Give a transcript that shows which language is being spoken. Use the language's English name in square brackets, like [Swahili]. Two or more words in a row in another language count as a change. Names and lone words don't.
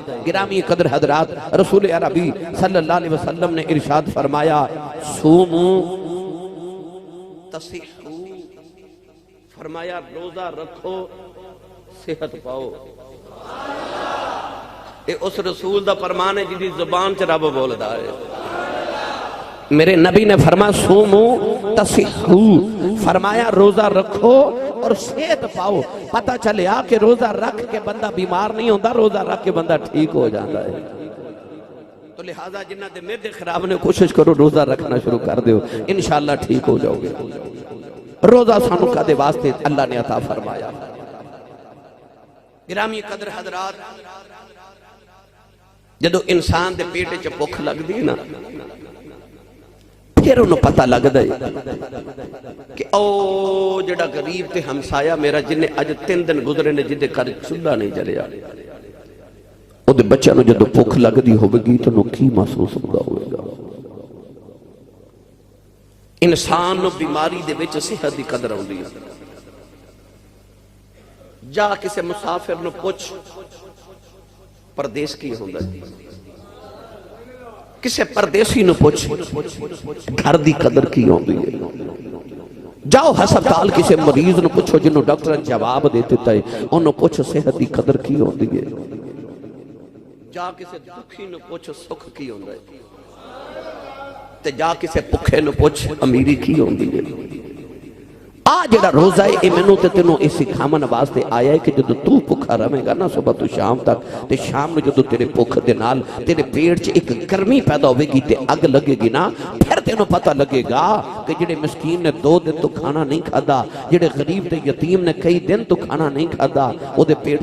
[Urdu] گرامی قدر حضرات، رسول عربی [Arabic] صلی اللہ علیہ وسلم [Urdu] نے ارشاد فرمایا [Arabic] سومو تصحو، [Urdu] فرمایا روزہ رکھو صحت پاؤ. [Punjabi] اے اس رسول دا فرمان ہے جدی زبان چ رب بولدا ہے. [Urdu] میرے نبی نے فرمایا [Arabic] سومو تصحو، [Urdu] فرمایا روزہ رکھو اور صحت پاؤ. پتہ چلیا کہ روزہ رکھ کے بندہ بیمار نہیں ہوتا، روزہ رکھ کے بندہ ٹھیک ہو جاتا ہے. [Punjabi] تو لہذا جنہ دے میدے خراب نے کوشش کرو روزہ رکھنا شروع کر دیو، انشاءاللہ ٹھیک ہو جاؤ گے. روزہ سانو کا دے واسطے اللہ نے عطا فرمایا. گرامی قدر حضرات، جدو انسان دے پیٹے چ بھوک لگ دی نا، پھر انہوں پتہ لگ دے کہ او جڑا غریب تے ہمسایا میرا جنہیں اج 3 دن گزرے نے جدے کر چولہا نہیں جلیا، او دے بچہ نو جدو بھوک لگ دی ہوئے گی تو انہوں کی محسوس ہوئے گا. انسان نو بیماری دے وچ صحت دی قدر ہوندی ہے. جا کسے مسافر نو پوچھ پردیس کی ہوندا کسے پردیسی نو پوچھ گھر دی قدر کی ہوندی ہے جاؤ ہسپتال کسے مریض نو پوچھو جنہوں ڈاکٹر جواب دے دیتا ہے انہوں پوچھو صحت دی قدر کی ہوندی ہے جا کسے دکھی نو پوچھو سکھ کی ہوندہ ہے تے جا کسے پکھے نو پوچھ امیری کی ہوندی ہے آج جڑا روزہ ہے اے منو تے تینوں اسی کھامن واسطے آیا ہے کہ جدو تو پکھا رہے گا نا صبح تو شام تک تے شام میں جدو تیرے پکھ دے نال تیرے پیٹ چ ایک گرمی پیدا ہوئے گی تے اگ لگے گی نا پھر تینوں پتہ لگے گا کہ جڑے مسکین نے 2 دن تو کھانا نہیں کھادا جڑے غریب تے یتیم نے کئی دن تو کھانا نہیں کھادا او دے پیٹ